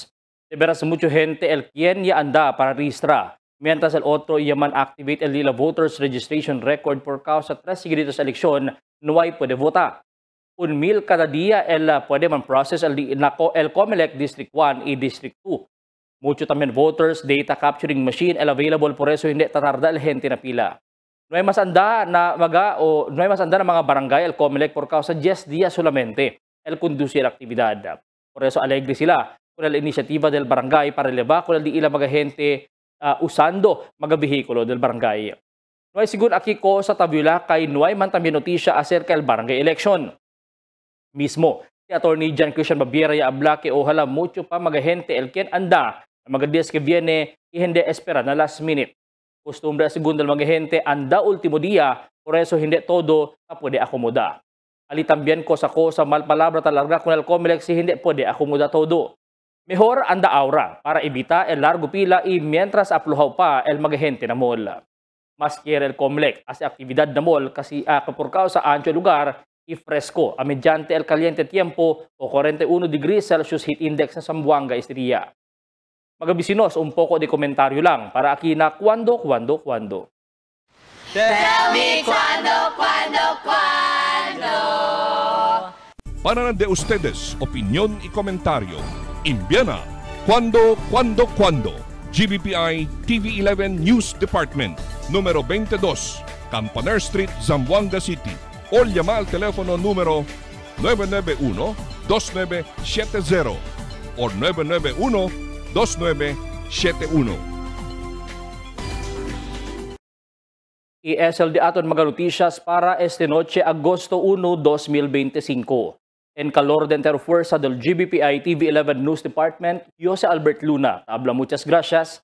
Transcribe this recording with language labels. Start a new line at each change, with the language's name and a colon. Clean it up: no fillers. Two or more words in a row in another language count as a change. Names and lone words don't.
Chavacano: De veras mucho gente el quien ya anda para registra, mientras el otro ya man activate el la
English: voters registration record
Chavacano: por causa 3 seguidos eleksyon no ay puede vota. 1,000 cada día el puede man process el COMELEC District 1 y District 2. Mucho también
English: voters data capturing machine
Chavacano: el available, por eso hindi tatarda el gente na pila. No hay más anda na mga barangay el COMELEC por causa 10 días solamente el conducir actividad. Por eso alegre sila con la inisiativa del barangay para elevar con el di ila mga gente usando mga vehikulo del barangay. No hay sigun aquí ko sa tabula kay no hay man también notisya acerca el barangay election. Mismo, si Attorney John Christian Babiera ya habla que ojalá mucho pa mga gente el quien anda na mga días que viene y hindi espera na
English: last minute.
Chavacano: Costumbre segundo del mga gente anda último día, por eso hindi todo na pwede akomoda. Ali también cosa mal palabra talaga con el COMELEC si hindi pwede akomoda todo. Mejor anda aura para evitar el largo pila y mientras apluhaw pa el mga gente na mall. Mas quiere el COMELEC as actividad na mall kasi por causa ancho lugar y fresco a mediante el caliente tiempo o 41
English: degrees Celsius heat index
Chavacano: sa Zamboanga este día. Mga bisinos, un poco de komentaryo lang para aquí na cuando.
English: Tell me
Chavacano: cuando. Para de ustedes, opinión y comentario. Envíana cuando. GBPI TV11 News Department, número 22, Campaner Street, Zamboanga City. O llama al teléfono número 991-2970 o 991-2971. Y es el de aton mga noticias para este noche, Agosto 1, 2025. En calor de entero fuerza del GBPI TV11 News Department, yo si Albert Luna. Habla muchas gracias.